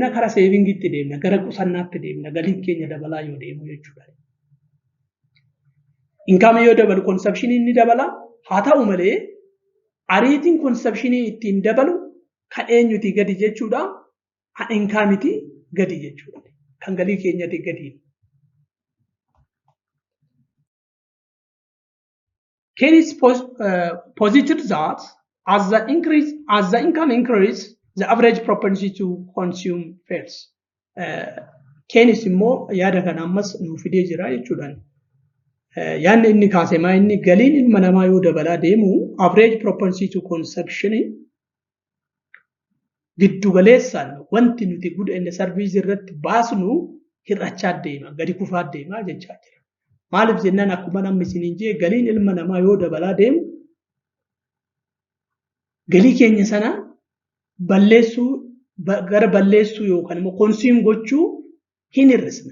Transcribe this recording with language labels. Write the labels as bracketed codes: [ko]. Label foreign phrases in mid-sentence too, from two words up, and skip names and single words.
[om] Kara seevingiitti deemna, gara qusannaatti deemna, galiin keenya dabalaa yoo deemu jechuudha. Inkaamii yoo dabalu konsepshinii ni dabala. Haa ta'u malee ariitiin konsepshinii ittiin dabalu kan eenyuti gadi jechuudha. Kan inkaamiti gadi jechuudha. Kan galii keenyati gadi. [en] Keynes posited that as the income increase, the average propensity to consume fails. [om] Keynes immoo yaada kana ammas nuuf fidee jira jechuudha. Yaanni inni kaase maa inni galiin ilma namaa yoo dabalaa deemu [en] average propensity to consumption [om] giddu galeessaan wanti nuti [en] good and service [om] irratti baasnu hir'achaa deema, gadi kufaa deema jechaa jira. Maaliif jennaan akkuma namni isiniin jee galiin ilma namaa yoo dabalaa deemu galii keenya sana gara balleessuu yookaan immoo consume gochuu hin hir'isna.